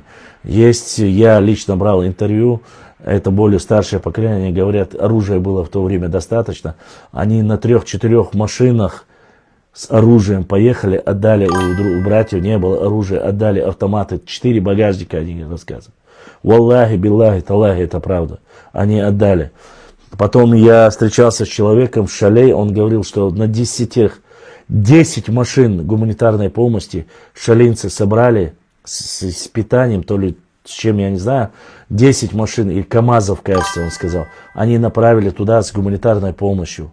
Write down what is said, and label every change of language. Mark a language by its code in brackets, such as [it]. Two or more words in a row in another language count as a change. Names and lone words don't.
[ru] Есть, я лично брал интервью, это более старшее поколение, они говорят, оружия было в то время достаточно. Они на 3-4 машинах с оружием поехали, отдали, у братьев не было оружия, отдали автоматы, 4 багажника, они рассказывают. [ar] والله بالله تالله, [ru] это правда. Они отдали. Потом я встречался с человеком в шале, он говорил, что на 10 машин гуманитарной помощи шалинцы собрали с питанием, то ли с чем, я не знаю, 10 машин, или КАМАЗов, кажется, он сказал, они направили туда с гуманитарной помощью.